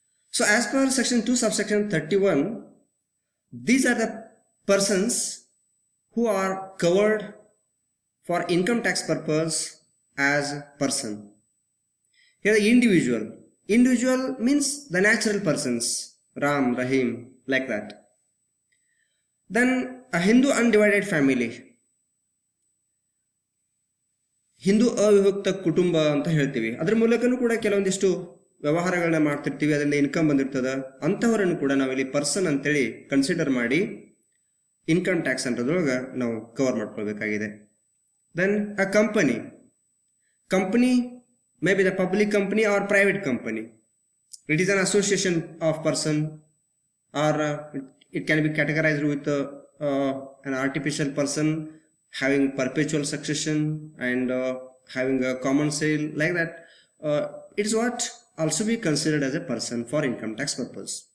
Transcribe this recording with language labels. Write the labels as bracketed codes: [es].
[en] So as per section 2 subsection 31, these are the persons who are covered for income tax purpose as person. Here the individual means the natural persons, Ram, Rahim, like that. Then a Hindu undivided family, [kn] Hindu ಅವಿಭಕ್ತ ಕುಟುಂಬ ಅಂತ ಹೇಳ್ತೀವಿ. ಅದರ ಮೂಲಕನೂ ಕೂಡ ಕೆಲವೊಂದಿಷ್ಟು ವ್ಯವಹಾರಗಳನ್ನ ಮಾಡ್ತಿರ್ತೀವಿ, ಅದರಿಂದ ಇನ್ಕಮ್ ಬಂದಿರ್ತದ. ಅಂತಹವರನ್ನು ಕೂಡ ನಾವಿಲ್ಲಿ ಪರ್ಸನ್ ಅಂತೇಳಿ ಕನ್ಸಿಡರ್ ಮಾಡಿ ಇನ್ಕಮ್ ಟ್ಯಾಕ್ಸ್ ಅನ್ನೋದ್ರೊಳಗೆ ನಾವು cover ಮಾಡ್ಕೊಳ್ಬೇಕಾಗಿದೆ. [en] Then a company may be the public company or private company. It is an association of person, or it can be categorized with an artificial person having perpetual succession and having a common sale, like that. It is what also be considered as a person for income tax purpose.